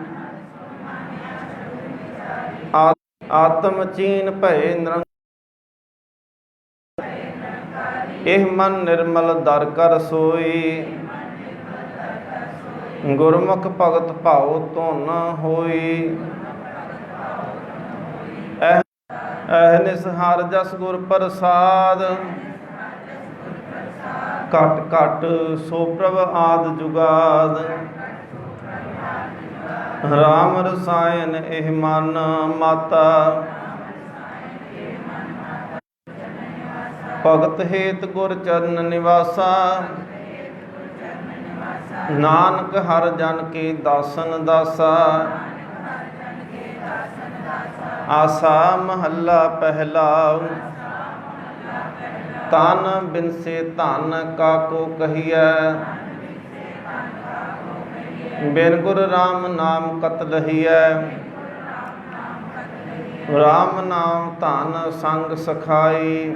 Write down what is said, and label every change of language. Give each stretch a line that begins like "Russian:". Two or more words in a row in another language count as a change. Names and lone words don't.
Punjabi: ਆਤਮ ਚੀਨ ਭਯ ਨਿਰੰਕਾਰੀ, ਏਹ ਮਨ ਨਿਰਮਲ ਦਰ ਕਰ ਸੋਈ। ਗੁਰਮੁਖ ਭਗਤ ਭਾਵ ਧੁਨ ਹੋਈ, ਅਹਿਨਿਸ ਹਰ ਜਸ ਗੁਰ ਪ੍ਰਸਾਦ। ਘਟ ਘਟ ਸੋ ਪ੍ਰਭ ਆਦ ਜੁਗਾਦ, ਰਾਮ ਰਸਾਇਣ ਏਹ ਮਨ ਮਾਤਾ। ਭਗਤ ਹੇਤ ਗੁਰ ਚਰਣ ਨਿਵਾਸਾ, ਨਾਨਕ ਹਰ ਜਨ ਕੇ ਦਾਸਨ ਦਾਸਾ। ਆਸਾ ਮਹਲਾ ਪਹਲਾ, ਤਨ ਬਿਨ ਸੇ ਧਨ ਕਾਕੋ ਕਹੀਏ। ਬਿਨ ਗੁਰ ਰਾਮ ਨਾਮ ਕਤ ਲਹੀਏ, ਰਾਮ ਨਾਮ ਧਨ ਸੰਗ ਸਖਾਈ।